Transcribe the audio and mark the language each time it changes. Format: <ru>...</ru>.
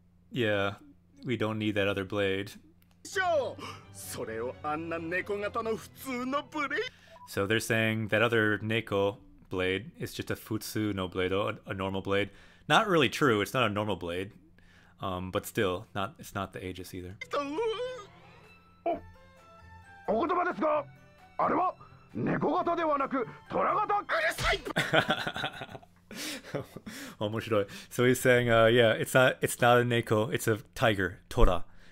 <en>Yeah, we don't need that other blade.</en> <ja>それをあんな猫型の普通のブレイド。</ja> <en>So they're saying that other Neko blade is just a futsu no blade, a normal blade. Not really true. It's not a normal blade, but still, it's not the Aegis either.</en> <ja>お言葉ですが、あれは猫型ではなく虎型。うるさい。 Omoshiroi.</ja> <en>So he's saying, yeah, it's not a Neko, it's a tiger, Tora.</en>